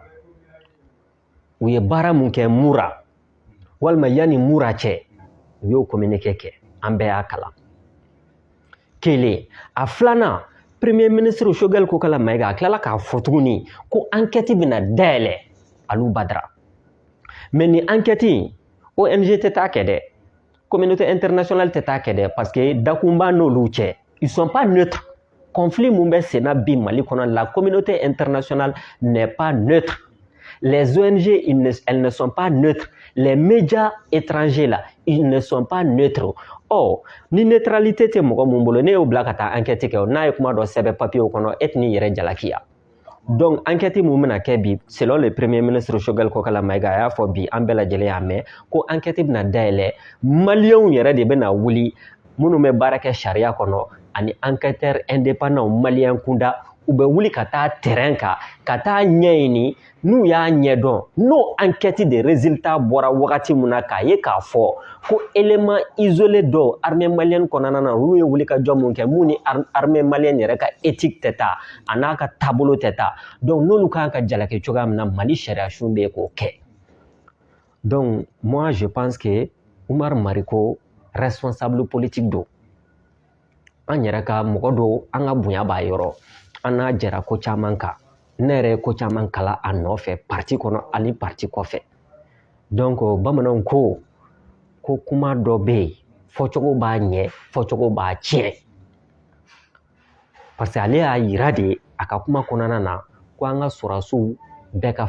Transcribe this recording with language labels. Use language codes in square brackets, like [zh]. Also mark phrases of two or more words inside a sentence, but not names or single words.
[bm] u ye baara mun kɛ Mura walima yanni Mura cɛ u y'o communiqué kɛ an bɛɛ y'a kalan kelen a filanan [fr] premier ministre [bm] Choguel Kokala Mayiga a tilala k'a fɔ tuguni ko enquête bɛna dayɛlɛ Alu Badara mais ni enquête in ONG tɛ taa kɛ dɛ [fr] communauté internationale [bm] tɛ taa kɛ dɛ [fr] parce que [bm] dakun b'a n'olu cɛ [fr] ils sont pas neutres conflit [bm] mun bɛ sen na bi Mali kɔnɔ [fr] la communauté internationale n'est pas neutre les ONG elles ne sont pas neutres les médias étrangers là ils ne sont pas neutres [bm] ni neutralité tɛ mɔgɔ mun bolo ne y'o bila ka taa enquête kɛ n'a ye kuma dɔ sɛbɛn papier kɔnɔ e tɛn'i yɛrɛ jalakiya donc enquête mun bɛna kɛ bi [fr] selon le premier ministre [bm] Choguel Kokala Mayiga a y'a fɔ bi an bɛɛ lajɛlen y'a mɛn ko enquête bɛna dayɛlɛ maliyɛnw yɛrɛ de bɛna wuli minnu bɛ baara kɛ sariya kɔnɔ ani [fr] enquêteur indépendant [bm] maliyɛn kunda u bɛ wuli ka taa terrain kan ka taa ɲɛɲini n'u y'a ɲɛdɔn n'o enquête de résultat bɔra wagati min na k'a ye k'a fɔ ko [fr] élément isolé [bm] dɔw [fr] armée malienne [bm] kɔnɔna na olu ye wuli ka jɔ mun kɛ mun ni [fr] armée malienne [bm] yɛrɛ ka éthique tɛ taa a n'a ka taabolo tɛ taa donc n'olu kan ka jalaki cogoya min na Mali sariya sun bɛ k'o kɛ [fr] donc moi je pense que [bm] Umar Mariko [fr] responsable politique [bm] don an yɛrɛ ka mɔgɔ don an ka bonya b'a yɔrɔ an n'a jɛra ko caman kan ne yɛrɛ ye ko caman kala a nɔfɛ parti kɔnɔ ani parti kɔfɛ donc bamananw ko kuma dɔ bɛ yen fɔcogo b'a ɲɛ fɔcogo b'a tiɲɛ [fr] parce que [bm] ale y'a yira de a ka kuma kɔnɔna na ko an ka sɔrɔdasiw bɛɛ ka